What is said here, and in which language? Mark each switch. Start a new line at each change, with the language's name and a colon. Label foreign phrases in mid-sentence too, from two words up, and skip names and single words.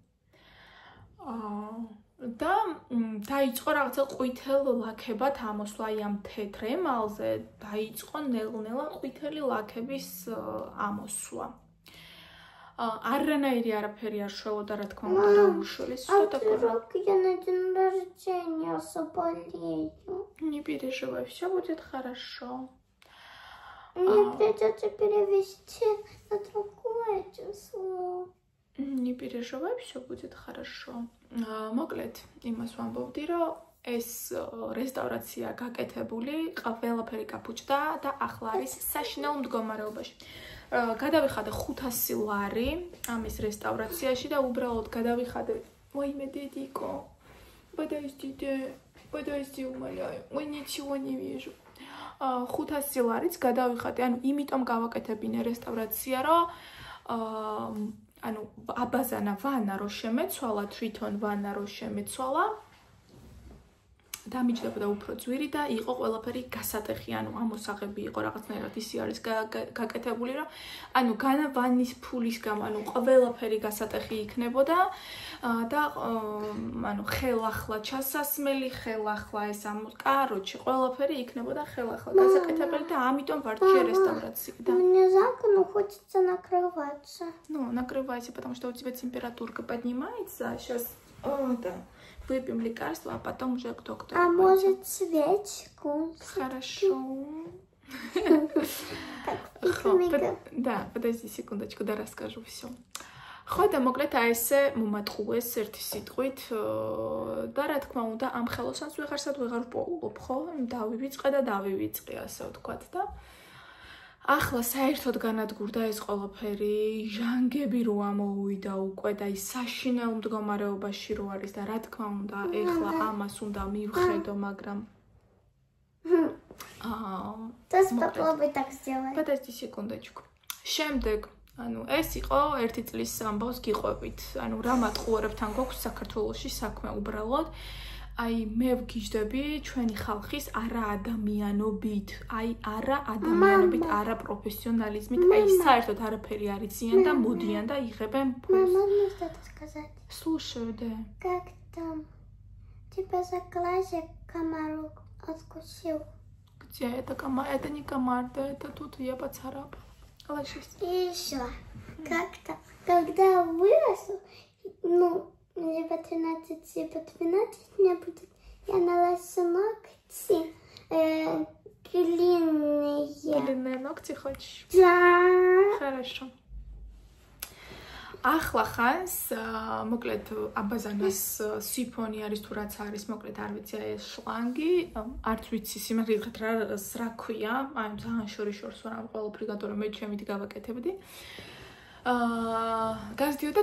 Georgian: და დაიწყო რაღაცა ყვითელ ლაქებად ამოსვლა აი ამ თეთრ ემალზე დაიწყო ნელ-ნელა ყვითელი ლაქების ამოსვლა арранайри арაფერი არ შველოდა რა თქმა უნდა რა უშველის
Russian: что такое я на день рождения заболею не переживай все будет хорошо мне придется перевести на другое число не переживай все будет хорошо
Georgian: მოკლედ იმას ვამბობდი რომ ეს რესტავრაცია გაკეთებული ყველაფერი გაფუჭდა და ახლა არის საშინაო მდგომარეობაში გადავიხადე 500 ლარი ამის რესტავრაციაში და უბრალოდ გადავიხადე ვაიმე დედიკო
Russian: подожди умоляю ой ничего не вижу
Georgian: 500 ლარიც გადავიხადე ანუ იმიტომ გავაკეთებინე რესტავრაცია რომ ანუ აბაზანა ვანა რო შემეცვალა თვითონ ვანა რო შემეცვალა დამიჯდებოდა უფრო ძვირი და იყო ყველაფერი გასატეხი, ანუ ამოსაღები იყო რაღაცნაირად ისი არის გაკეთებული, რომ ანუ განა ვანის ფულის გამო, ანუ ყველაფერი გასატეხი იქნებოდა და ანუ ხელახლა ჩასასმელი, ხელახლა ეს კაროჩი, ყველაფერი იქნებოდა ხელახლა გასაკეთებელი და ამიტომ ვარჩია რესტავრაცია.
Russian: Мне жалко, но хочется накрываться. Ну, накрывайся, потому что у тебя температурка поднимается, а сейчас да. Выпьем лекарство, а потом уже к доктору. А может свечку? Хорошо. Да, подожди секундочку, да расскажу все.
Georgian: ხოდა მოკლედ აი ესე მომატყუეს ერთი სიტყვით და რა თქმა უნდა ამ ხელოსანს ვეღარსად ვეღარ ვპოულობ, ხო? დავივიწყე და დავივიწყე, ასე ვთქვათ და ახლა საერთოდ განადგურდა ეს ყველაფერი, ჟანგები რო ამოვიდა უკვე და ის საშინაო მდგომარეობაში რო არის და რა თქმა უნდა, ეხლა ამას უნდა მივხედო, მაგრამ
Russian: Попробуй так сделать. Подожди секундочку.
Georgian: შემდეგ ანუ ეს იყო ერთი წლის ამბავს გიყვებით. ანუ რა მატყუარებთან გვაქვს საქართველოში საქმე უბრალოდ. აი მე ვგიჟდები ჩვენი ხალხის არა ადამიანობით, აი არა ადამიანობით, არა პროფესიონალიზმით, აი საერთოდ არაფერი არ იციან და მოდიან და იღებენ ფულს.
Russian: Можно что-то сказать? Слушаю, да. Как там? Тебя за глазик комар откусил. Где это комар? Это не комар, да, это тут я поцарапала. Ложись. И еще, как-то, когда выросла, ну, либо 13, либо 12 мне будет, я налажу ногти длинные. Длинные ногти хочешь? Да. Хорошо.
Georgian: ახლა ხანს მოკლედ აბაზანას სიფონი არის თუ რაც არის მოკლედ არ ვიცი ეს შლანგი არც ვიცი სიმართლე რა ქვია აი ძალიან შორიშორს ვარ ამ ყველაფერი გადორე მე ჩემით გავაკეთებდი გასდიოდა